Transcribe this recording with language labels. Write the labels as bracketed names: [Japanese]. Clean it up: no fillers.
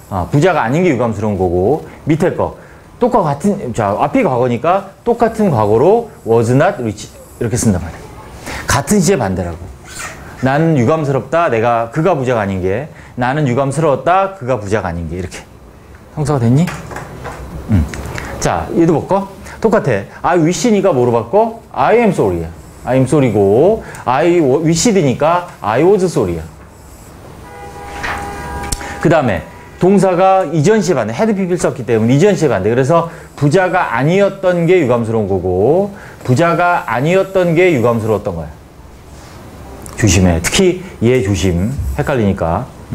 [Korean] 부자가 아닌 게 유감스러운 거고 밑에 거 똑과 같은 자 앞이 과거니까 똑같은 과거로 [English] was not rich [Korean] 이렇게 쓴단 말이야. 같은 시의 반대라고. 나는 유감스럽다. 그가 부자가 아닌 게 나는 유감스러웠다. 그가 부자가 아닌 게 이렇게 형사가 됐니? 자 얘도 볼까? 똑같아. [English] I wish [Korean] 니까 뭐로 바꿔? [English] I am sorry야. I am sorry고 I wished니까 I was sorry야. [Korean] 그 다음에 동사가 이전 시의 반대, had PP를 썼기 때문에 이전 시의 반대. 그래서 부자가 아니었던 게 유감스러운 거고 부자가 아니었던 게 유감스러웠던 거야. 조심해. 특히 얘 조심. 헷갈리니까.